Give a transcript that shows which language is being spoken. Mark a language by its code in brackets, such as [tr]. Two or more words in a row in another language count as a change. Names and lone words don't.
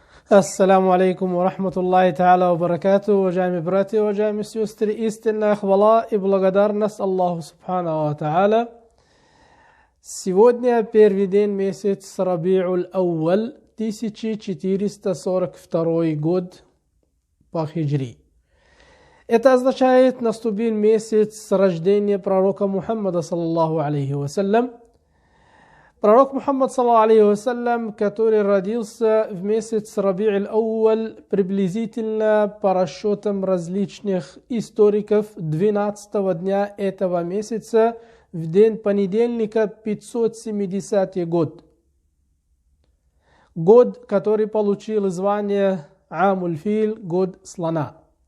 [ar] السلام عليكم ورحمة الله تعالى وبركاته, [ru] уважаемые братья, уважаемые сестры, истинная хвала и благодарность Аллаху [ar] سبحانه وتعالى. [ru] Сегодня первый день месяц Раби'уль Ауаль, 1442 год по хиджри. Это означает, наступил месяц рождения пророка Мухаммада, [ar] صلى الله عليه وسلم. [ru] Пророк Мухаммад, [ar] صلى الله عليه وسلم, [ru] который родился в месяц Раби'уль Ауаль, приблизительно по расчетам различных историков 12-го дня этого месяца, в день понедельника, 570 год. Год, который получил звание Амуль-Фил, год слона.